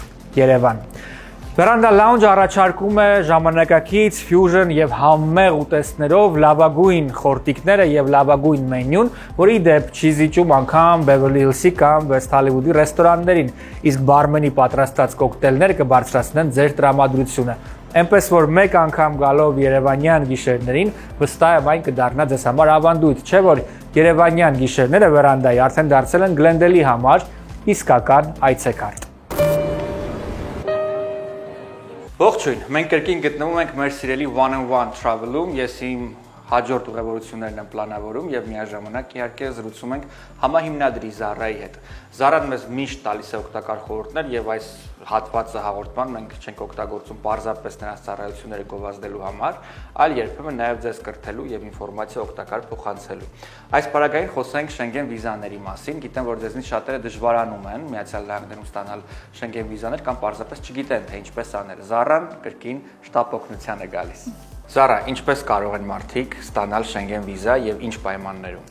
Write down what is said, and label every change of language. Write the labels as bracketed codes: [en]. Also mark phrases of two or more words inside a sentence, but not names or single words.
[hy] Երևան։ Վերանդա Lounge առաջարկում է ժամանակակից ֆյուժն եւ համեղ ուտեստներով լավագույն խորտիկները եւ լավագույն մենյուն, որի դեպ չի զիջում անգամ Beverly Hills-ի կամ West Hollywood-ի ռեստորաններին, իսկ բարմենի պատրաստած կոկտեյլները կբարձրացնեն ձեր տրամադրությունը։ Այնպես որ մեկ անգամ գալով երևանյան գիշերներին, վստահ եմ այն կդառնա ձեզ համար ավանդույթ, չէ՞ որ երևանյան գիշերները Վերանդայի արդեն դարձել են Գլենդելի համար իսկական այցեքարտ։ Ողջույն, մենք կրկին գտնվում ենք մեր սիրելի [en] one-on-one travel- [hy] ում, ես իմ հաջորդ ուղևորություններն եմ պլանավորում եւ միաժամանակ իհարկե զրուցում ենք համահիմնադրի Զարայի հետ։ Զարան մեզ միշտ տալիս է օգտակար խորհուրդներ եւ այս հատվածը հաղորդման մենք չենք օգտագործում պարզապես նրանց ծառայությունները գովազդելու համար, այլ երբեմն նաեւ ձեզ կրթելու եւ ինֆորմացիա օգտակար փոխանցելու։ Այս պարագային խոսենք Շենգեն վիզաների մասին, գիտեմ որ ձեզնից շատերը դժվարանում են Միացյալ Նահանգներում ստանալ Շենգեն վիզաներ կամ պարզապես չգիտեն թե ինչպես անել։ Զարան կրկին շտապ օգնության է գալիս։ Զարա, ինչպես կարող են մարդիկ ստանալ Շենգեն վիզա եւ ինչ պայմաններում։